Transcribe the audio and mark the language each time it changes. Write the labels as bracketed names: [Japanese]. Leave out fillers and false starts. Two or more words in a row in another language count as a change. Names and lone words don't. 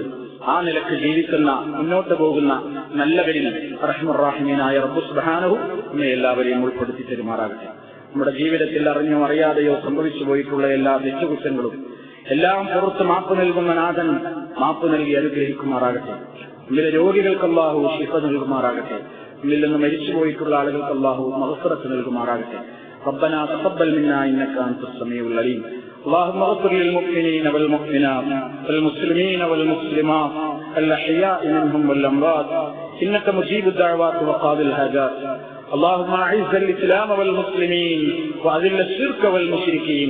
[Malayalam] ആ നിലക്ക് ജീവിക്കുന്ന, മുന്നോട്ട് പോകുന്ന നല്ലവരിൽ റഹ്മാനുർ റഹീമായ റബ്ബ് സുബ്ഹാനഹു നമ്മെ എല്ലാവരെയും ഉൾപ്പെടുത്തി തരുമാറാകട്ടെ. നമ്മുടെ ജീവിതത്തിൽ അറിഞ്ഞോ അറിയാതെയോ സംഭവിച്ചു പോയിട്ടുള്ള എല്ലാ തെറ്റുകുറ്റങ്ങളും എല്ലാം പുറത്ത് മാപ്പ് നൽകുന്ന നാഥൻ മാപ്പ് നൽകി അനുഗ്രഹിക്കുമാറാകട്ടെ. നമ്മിലെ രോഗികൾക്ക് അല്ലാഹു ശിഫ നൽകുമാറാകട്ടെ. നമ്മിൽ നിന്ന് മരിച്ചു പോയിട്ടുള്ള ആളുകൾക്ക് അല്ലാഹു മഗ്ഫിറത്ത് നൽകുമാറാകട്ടെ. [Arabic] ربنا تقبل منا إنك أنت السميع العليم. اللهم اغفر للمؤمنين والمؤمنات والمسلمين والمسلمات الأحياء منهم والأموات إنك مجيب الدعوات وقاضي الحاجات. اللهم أعز الإسلام والمسلمين وأذل الشرك والمشركين.